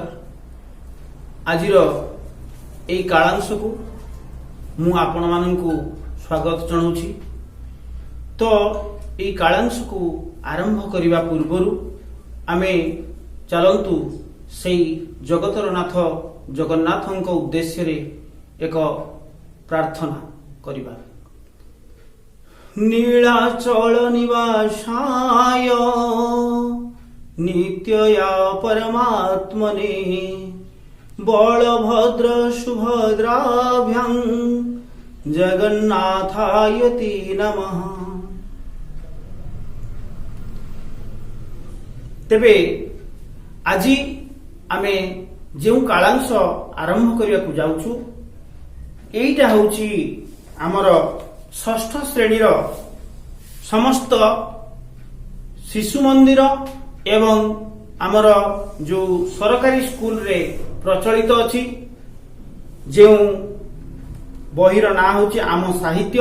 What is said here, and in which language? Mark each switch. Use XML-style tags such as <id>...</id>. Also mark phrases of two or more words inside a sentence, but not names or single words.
<or>ଆଜିର ଏହି କାଳାଂଶ କୁ ମୁଁ ଆପଣ ମାନଙ୍କୁ ସ୍ୱାଗତ ଜଣାଉଛି। ତୋ ଏହି କାଳାଂଶ କୁ ଆରମ୍ଭ କରିବା ପୂର୍ବରୁ ଆମେ ଚାଲନ୍ତୁ ସେହି ଜଗତର ନାଥ ଜଗନ୍ନାଥଙ୍କ ଉଦ୍ଦେଶ୍ୟ ରେ ଏକ ପ୍ରାର୍ଥନା କରିବା।</or> <sa>नीलाचल निवासाय नित्यया परमात्मने बलभद्र सुभद्राभ्यां जगन्नाथायति नमः।</sa> <or>ତେବେ ଆଜି ଆମେ ଯୋ କାଳାଂଶ ଆରମ୍ଭ କରିୟା କୁ ଯାଉଛୁ ଏଇଟା ହେଉଛି ହମର ଷଷ୍ଠ ଶ୍ରେଣୀର ସମସ୍ତ ଶିଶୁ ମନ୍ଦିର ଏବଂ ଆମର ଯୋ ସରକାରୀ ସ୍କୁଲ ରେ ପ୍ରଚଳିତ ଅଛି ଯୋ ବହିର ନା ହେଉଛି ଆମ ସାହିତ୍ୟ।</or>